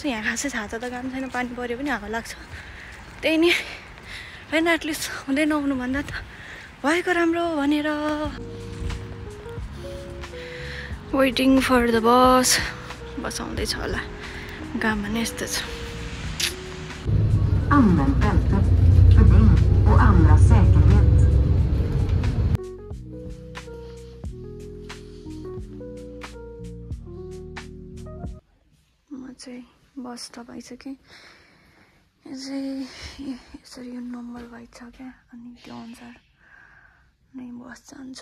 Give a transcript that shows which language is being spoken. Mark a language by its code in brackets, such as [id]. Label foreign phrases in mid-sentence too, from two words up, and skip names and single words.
[ne] यहाँ खासै छाता त काम छैन, पानी पऱ्यो पनि हावा लाग्छ, त्यही नि होइन। एटलिस्ट हुँदै नहुनुभन्दा त भएको राम्रो भनेर। [en] waiting for the bus [ne] आउँदैछ होला। गाम भने यस्तो छ। [sv] Använd bältet för din och andras säkerhet. [ne] म चाहिँ बस स्टप आइसकेँ। यसरी यो [en] number wise [ne] छ क्या, अनि त्यो अनुसार नै बस जान्छ।